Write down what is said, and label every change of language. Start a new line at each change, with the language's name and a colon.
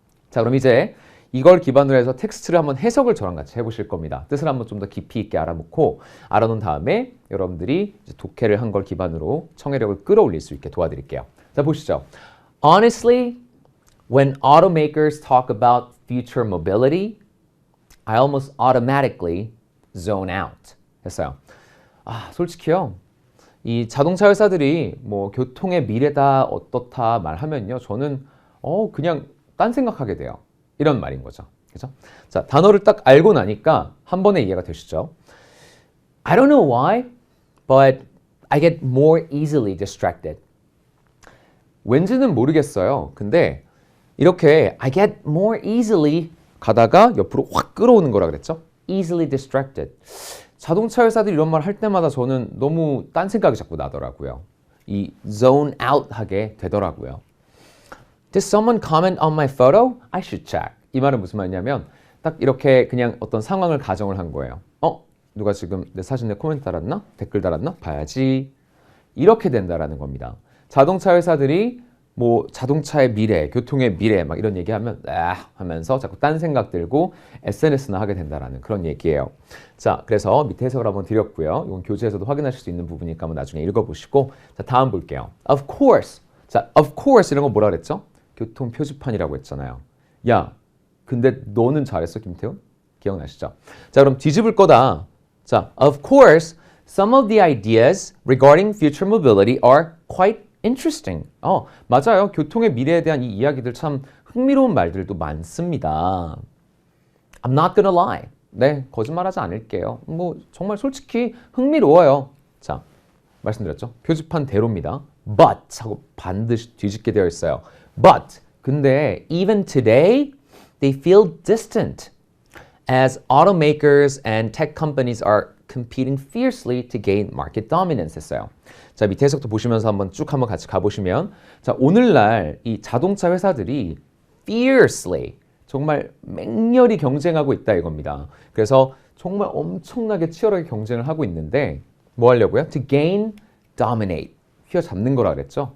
Korean: 자, 그럼 이제 이걸 기반으로 해서 텍스트를 한번 해석을 저랑 같이 해보실 겁니다. 뜻을 한번 좀 더 깊이 있게 알아놓은 다음에 여러분들이 이제 독해를 한 걸 기반으로 청해력을 끌어올릴 수 있게 도와드릴게요. 자, 보시죠.
English: Honestly, when automakers talk about future mobility, I almost automatically zone out.
Korean: 했어요. 솔직히요. 이 자동차 회사들이 뭐 교통의 미래다 어떻다 말하면요. 저는 그냥 딴 생각하게 돼요. 이런 말인 거죠. 그죠? 자, 단어를 딱 알고 나니까 한 번에 이해가 되시죠?
English: I don't know why, but I get more easily distracted.
Korean: 왠지는 모르겠어요. 근데 이렇게
English: I get more easily
Korean: 가다가 옆으로 확 끌어오는 거라 그랬죠?
English: easily distracted.
Korean: 자동차 회사들이 이런 말 할 때마다 저는 너무 딴 생각이 자꾸 나더라고요. 이 zone out 하게 되더라고요.
English: Did someone comment on my photo? I should check.
Korean: 이 말은 무슨 말이냐면 딱 이렇게 그냥 어떤 상황을 가정을 한 거예요. 누가 지금 내 사진에 코멘트 달았나? 댓글 달았나? 봐야지. 이렇게 된다라는 겁니다. 자동차 회사들이 뭐 자동차의 미래, 교통의 미래 막 이런 얘기하면 하면서 자꾸 딴 생각 들고 SNS나 하게 된다라는 그런 얘기예요. 자, 그래서 밑에 해석을 한번 드렸고요. 이건 교재에서도 확인하실 수 있는 부분이니까 한번 나중에 읽어보시고 자, 다음 볼게요.
English: Of course.
Korean: 자, of course 이런 거 뭐라 그랬죠? 교통 표지판이라고 했잖아요. 야, 근데 너는 잘했어, 김태훈? 기억나시죠? 자, 그럼 뒤집을 거다.
English: 자, of course, some of the ideas regarding future mobility are quite interesting.
Korean: 맞아요. 교통의 미래에 대한 이 이야기들 참 흥미로운 말들도 많습니다.
English: I'm not gonna lie.
Korean: 네, 거짓말하지 않을게요. 뭐 정말 솔직히 흥미로워요. 자, 말씀드렸죠. 표지판대로입니다. But 하고 반드시 뒤집게 되어 있어요.
English: But
Korean: 근데
English: even today they feel distant as automakers and tech companies are competing fiercely to gain market dominance 했어요.
Korean: 자, 밑에 해석도 보시면서 한번 같이 가보시면 자, 오늘날 이 자동차 회사들이 fiercely 정말 맹렬히 경쟁하고 있다 이겁니다. 그래서 정말 엄청나게 치열하게 경쟁을 하고 있는데 뭐 하려고요?
English: To gain, dominate.
Korean: 휘어잡는 거라 그랬죠.